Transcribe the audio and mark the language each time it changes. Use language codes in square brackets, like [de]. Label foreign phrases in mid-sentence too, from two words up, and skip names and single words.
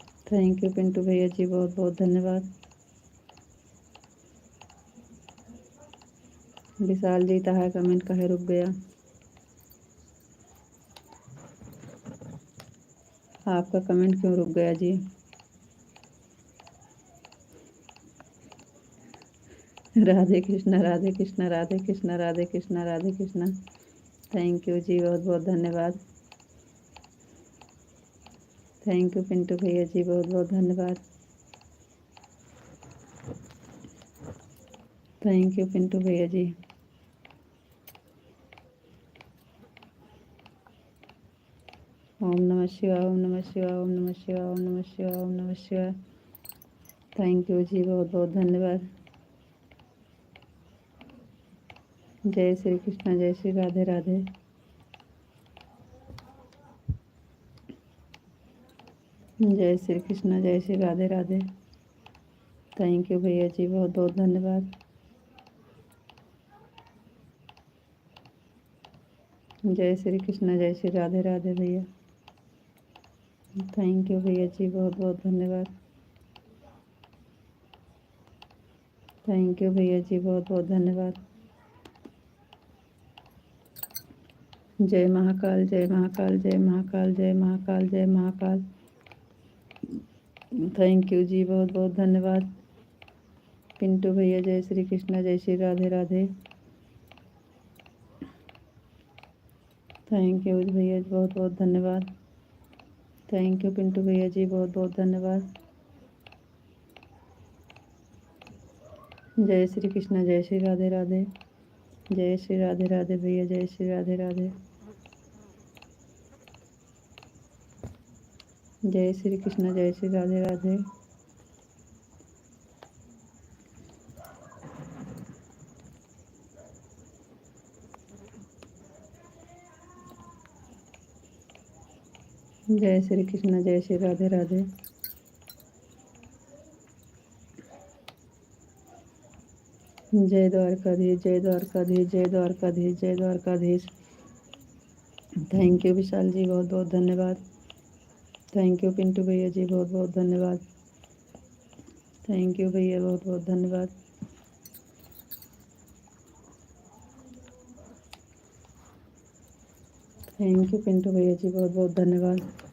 [en] thank you [hi] पिंटू भैया जी, बहुत बहुत धन्यवाद। विशाल जी है कमेंट कहे रुक गया, आपका कमेंट क्यों रुक गया जी? राधे कृष्णा राधे कृष्णा राधे कृष्णा राधे कृष्णा राधे कृष्णा। [en] thank you [hi] जी, बहुत बहुत धन्यवाद। [en] thank you [hi] पिंटू भैया जी, बहुत बहुत धन्यवाद। [en] thank you [hi] पिंटू भैया जी। ओम नमः शिवाय, ओम नमः शिवाय, ओम नमः शिवाय, ओम नमः शिवाय, ओम नमः शिवाय। [en] thank you [hi] जी, बहुत बहुत धन्यवाद। जय श्री कृष्ण, जय श्री राधे राधे। जय श्री कृष्ण, जय श्री राधे राधे। [en] thank you [hi] भैया जी, बहुत बहुत धन्यवाद। जय श्री कृष्ण, जय श्री राधे राधे भैया। [en] thank you [hi] भैया जी, बहुत बहुत धन्यवाद। [en] thank you [hi] भैया जी, बहुत बहुत धन्यवाद। जय महाकाल, जय महाकाल, जय महाकाल, जय महाकाल, जय महाकाल। [en] thank you [hi] जी, बहुत बहुत धन्यवाद। पिंटू भैया जय श्री कृष्ण, जय श्री राधे राधे। [en] thank you [hi] भैया जी, बहुत बहुत धन्यवाद। [en] thank you [hi] पिंटू भैया जी, बहुत बहुत धन्यवाद। जय श्री कृष्ण, जय श्री राधे राधे। जय श्री राधे राधे भैया, जय श्री राधे राधे। जय श्री कृष्ण, जय श्री राधे राधे। जय श्री कृष्ण, जय श्री राधे राधे। जय द्वारकाधीश, जय द्वारकाधीश, जय द्वारकाधीश, जय द्वारकाधीश। [en] thank you [hi] विशाल जी, बहुत बहुत धन्यवाद। [en] thank you [hi] पिंटू भैया जी, बहुत बहुत धन्यवाद। [en] thank you [hi] भैया, बहुत बहुत धन्यवाद। [en] thank you [hi] पिंटू भैया जी, बहुत बहुत धन्यवाद।